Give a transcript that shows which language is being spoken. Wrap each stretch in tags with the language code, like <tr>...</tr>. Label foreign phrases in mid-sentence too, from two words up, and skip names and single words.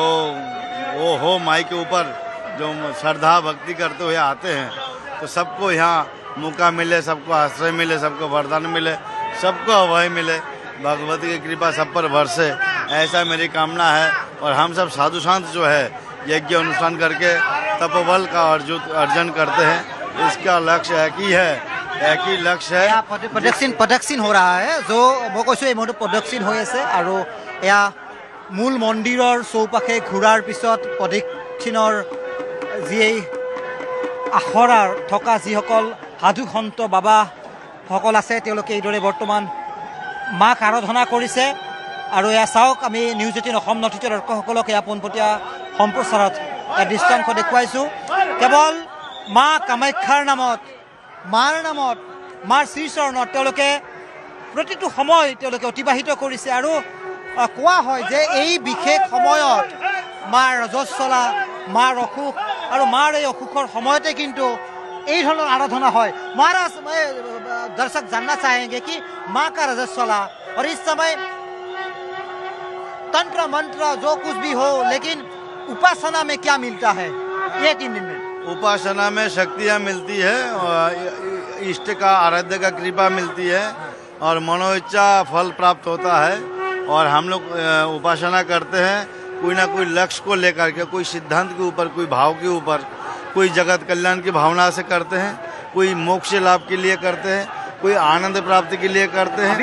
<hi>वो हो माई के ऊपर जो श्रद्धा भक्ति करते हुए आते हैं तो सबको यहाँ मौका मिले सबको आश्रय मिले सबको वरदान मिले सबको अभय मिले भगवती की कृपा सब पर बरसे ऐसा मेरी कामना है और हम सब साधु संत जो है यज्ञ अनुष्ठान करके तपोबल का अर्जन करते हैं इसका लक्ष्य एक ही लक्ष्य है प्रदक्षिण हो रहा है जो मैं कैसे ये प्रदक्षिण हो</hi> <as>আছে আৰু এয়া মূল মন্দিৰৰ চৌপাশে ঘূৰাৰ পিছত প্ৰদক্ষিণৰ যি আখৰাৰ থকা যিসকল সাধু সন্ত বাবাসকল আছে তেওঁলোকে এইদৰে বৰ্তমান মাক আৰাধনা কৰিছে আৰু এয়া চাওক আমি নিউজ 18 অসম নথিত দৰ্শকসকলক এয়া পোনপটীয়া সম্প্ৰচাৰত দৃষ্টান্ত দেখুৱাইছোঁ কেৱল মা কামাখ্যাৰ নামত মাৰ শ্ৰীচৰণত তেওঁলোকে প্ৰতিটো সময় তেওঁলোকে অতিবাহিত কৰিছে আৰু কোৱা হয় যে এই বিশেষ সময়ত মাৰ ৰজস্বলা মাৰ অসুখ আৰু মাৰ এই অসুখৰ সময়তে কিন্তু এই ধৰণৰ আৰাধনা হয়</as> <hi>महाराज मैं दर्शक जानना चाहेंगे कि माँ का रजस्वला और इस समय तंत्र मंत्र जो कुछ भी हो लेकिन उपासना में क्या मिलता है ये 3 दिन में उपासना में शक्तियाँ मिलती है इष्ट का आराध्य का कृपा मिलती है और मनोइच्छा फल प्राप्त होता है और हम लोग उपासना करते हैं कोई ना कोई लक्ष्य को लेकर के कोई सिद्धांत के ऊपर कोई भाव के ऊपर कोई जगत कल्याण की भावना से करते हैं कोई मोक्ष लाभ के लिए करते हैं कोई आनंद प्राप्ति के लिए करते हैं</hi>